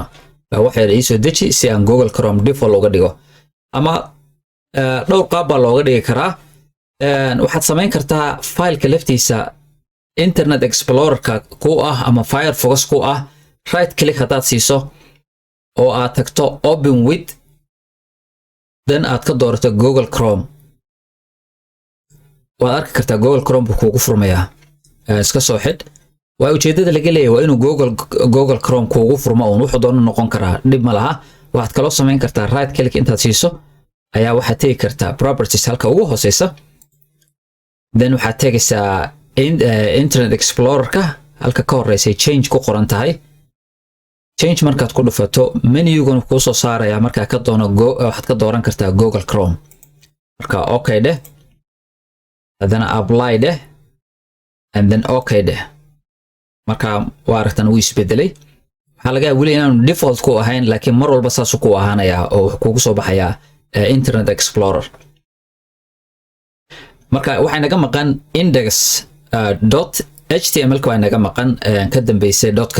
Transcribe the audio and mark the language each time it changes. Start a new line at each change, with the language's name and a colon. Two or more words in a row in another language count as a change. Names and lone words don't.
Somali: waxay ii soo deji si aan Google Chrome default uga dhigo ama dhowr qaab baa looga dhigi karaa. waxaad samayn kartaa file-ka laftiisa Internet Explorer-ka ku ah ama Firefox ku ah
English: right click
Somali: hadaad siiso oo aad tagto
English: open with
Somali: then aad ka doorato Google Chrome waad arki kartaa Google Chrome buu kugu furmayaa. iska soo xidh. waa ujeedada laga leeyahay waa inuu Google Chrome kugu furmo oo wuxuu doono noqon karaa dhib ma laha. waxaad kaloo samayn kartaa
English: right click
Somali: intaad siiso ayaa waxaad tegi kartaa properties halka ugu hooseysa then waxaad tegaysaa Internet Explorer-ka halka ka horeysay change ku qoran tahay. change markaad ku dhufato menu-gun kuu soo saaraya markaa ka doono waxaad ka dooran kartaa Google Chrome. marka okay dheh haddana apply dheh
English: and then
Somali: okay dheh. marka waa aragtan uu isbedelay. waxaa laga yaabaa weli inaanu default ku ahayn laakiin mar walba saas ku ahaanaya oo kugu soo baxaya Internet Explorer. marka waxay naga maqan index.html-ka waa naga maqan ka dambeysay dot-ka.